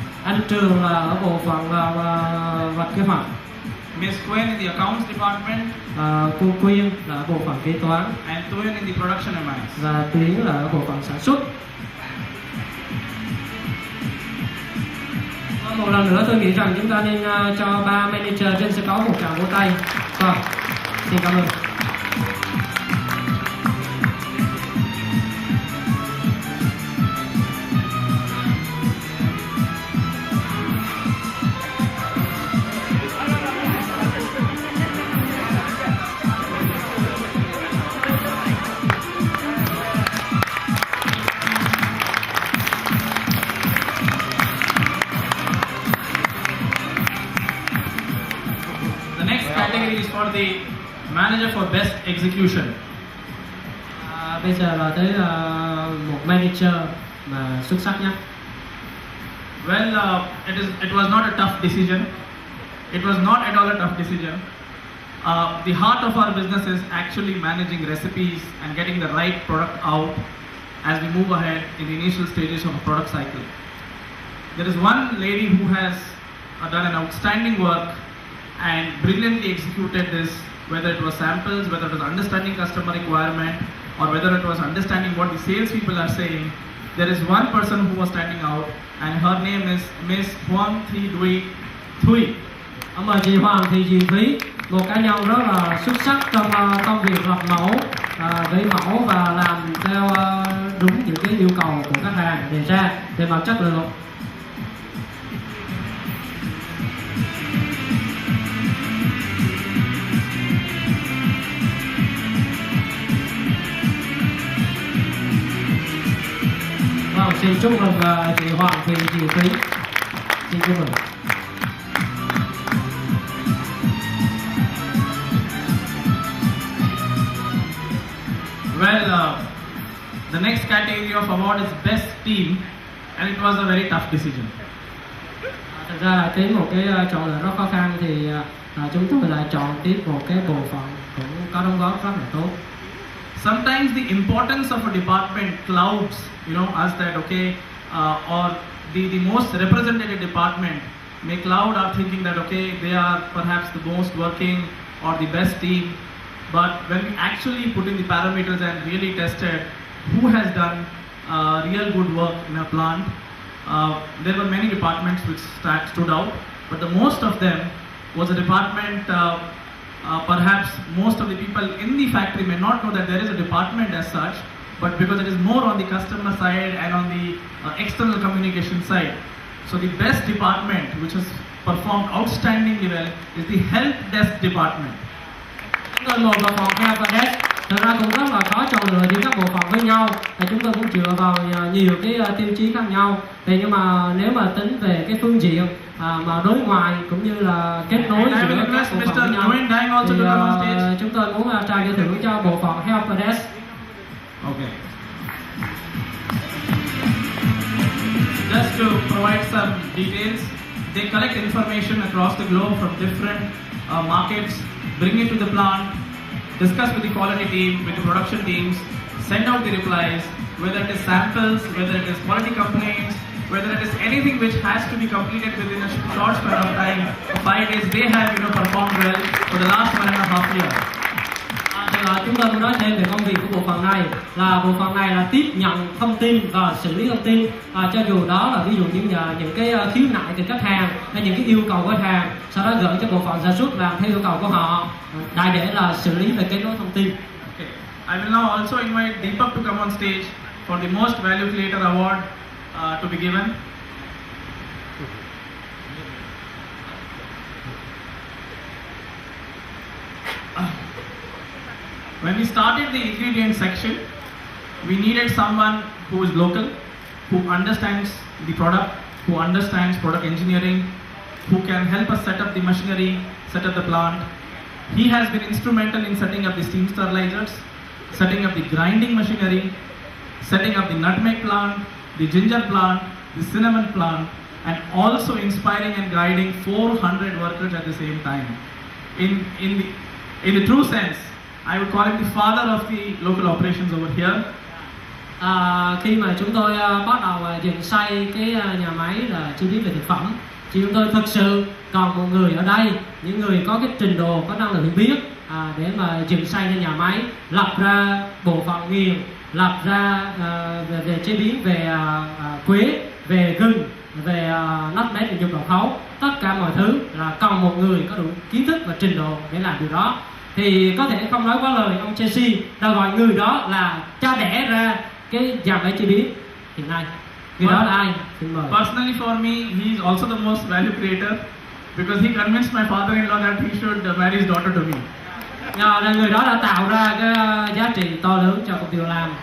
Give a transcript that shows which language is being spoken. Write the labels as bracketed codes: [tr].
[vi] Anh Trường là ở bộ phận vạch kế hoạch. [en] Miss Quay in the accounts department. [vi] Cô Quyên là ở bộ phận kế toán. [en] And Tuyên in the production MIs. [vi] Và Tuyến là ở bộ phận sản xuất. Một lần nữa tôi nghĩ rằng chúng ta nên cho ba manager trên sân khấu một tràng vỗ tay. Vâng, xin cảm ơn. [en] Is for the manager for best execution. [vi] Bây giờ là tới một manager mà xuất sắc nhất. [en] Well, it was not a tough decision. It was not at all a tough decision. The heart of our business is actually managing recipes and getting the right product out as we move ahead in the initial stages of a product cycle. There is one lady who has done an outstanding work and brilliantly executed this, whether it was samples, whether it was understanding customer requirement, or whether it was understanding what the sales people are saying. There is one person who was standing out, and her name is Miss Hoan Thuy. [vi] Mời chị Hoàng Thị Duy Thúy, một cá nhân rất là xuất sắc trong công việc lập mẫu, vẽ mẫu và làm theo đúng những cái yêu cầu của khách hàng đề ra về mặt chất lượng. Xin chúc mừng chị Hoàng Thị Duy Thúy. Xin chúc mừng. [en] Well, the next category of award is best team, and it was a very tough decision. [vi] Thật ra là đến một cái chọn lựa rất khó khăn thì chúng tôi lại chọn tiếp một cái bộ phận cũng có đóng góp rất là tốt. [en] Sometimes the importance of a department clouds, us that or the most representative department may cloud our thinking that they are perhaps the most working or the best team. But when we actually put in the parameters and really tested who has done real good work in a plant, there were many departments which stood out, but the most of them was a department. Perhaps most of the people in the factory may not know that there is a department as such, but because it is more on the customer side and on the external communication side. So the best department which has performed outstandingly well is the help desk department. [vi] Chúng tôi một bộ phận help desk, thật ra cũng rất là khó chọn lựa giữa các bộ phận với nhau. Và chúng tôi cũng dựa vào nhiều cái tiêu chí khác nhau. Thì nhưng mà nếu mà tính về cái phương diện mà đối ngoại cũng như là kết nối giữa các bộ phận với nhau, thì chúng tôi muốn trao giải thưởng cho bộ phận help desk. [en] Okay. Just to provide some details, they collect information across the globe from different markets, bring it to the plant, discuss with the quality team, with the production teams, send out the replies, whether it is samples, whether it is quality complaints, whether it is anything which has to be completed within a short span of time. 5 days, they have performed well for the last 1.5 years. [vi] Chúng tôi muốn nói thêm về công việc của bộ phận này là bộ phận này là tiếp nhận thông tin và xử lý thông tin, cho dù đó là ví dụ như những cái khiếu nại từ khách hàng hay những cái yêu cầu của khách hàng, sau đó gửi cho bộ phận sản xuất làm theo yêu cầu của họ, đại để là xử lý về kết nối thông tin. [en] Okay. I will now also invite DİCH to come on stage for the most value creator award to be given. When we started the ingredient section, we needed someone who is local, who understands the product, who understands product engineering, who can help us set up the machinery, set up the plant. He has been instrumental in setting up the steam sterilizers, setting up the grinding machinery, setting up the nutmeg plant, the ginger plant, the cinnamon plant, and also inspiring and guiding 400 workers at the same time. In the true sense, I would call him the father of the local operations over here. [vi] Khi mà chúng tôi bắt đầu dựng xây cái nhà máy là chế biến về thực phẩm, thì chúng tôi thực sự còn một người ở đây, những người có cái trình độ, có năng lực hiểu biết để mà dựng xây nên nhà máy, lập ra bộ phận nghiền, lập ra về chế biến về quế, về gừng, về lắp máy định dụng độ khấu, tất cả mọi thứ là cần một người có đủ kiến thức và trình độ để làm điều đó. Thì có thể không nói quá lời, ông Chelsea đã gọi người đó là cha đẻ ra cái dàn máy chế biến hiện nay. Người đó là ai? Xin mời. [en] Personally for me, he is also the most value creator because he convinced my father-in-law that he should marry his daughter to me. [vi] Là người đó đã tạo ra cái giá trị to lớn cho công ty Olam.